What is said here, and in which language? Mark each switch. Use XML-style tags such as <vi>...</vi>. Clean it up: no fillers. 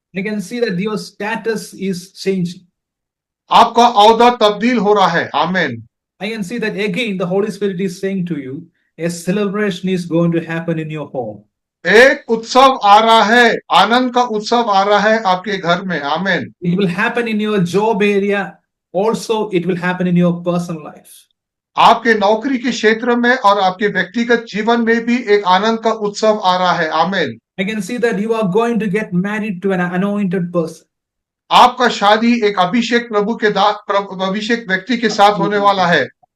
<en>I can see that your status is changing.</en> <hi>आपका औहदा तब्दील हो रहा है। आमीन।</hi> <en>I can see that again the Holy Spirit is saying to you, a celebration is going to happen in your home.</en> <hi>एक उत्सव आ रहा है, आनंद का उत्सव आ रहा है आपके घर में। आमीन।</hi> <en>It will happen in your job area. Also, it will happen in your personal life.</en> <hi>आपके नौकरी के क्षेत्र में और आपके व्यक्तिगत जीवन में भी एक आनंद का उत्सव आ रहा है। आमीन।</hi> <en>I can see that you are going to get married to an anointed person.</en> <hi>आपका शादी एक अभिषेक प्रभु के अभिषेक व्यक्ति के साथ होने वाला है।</hi>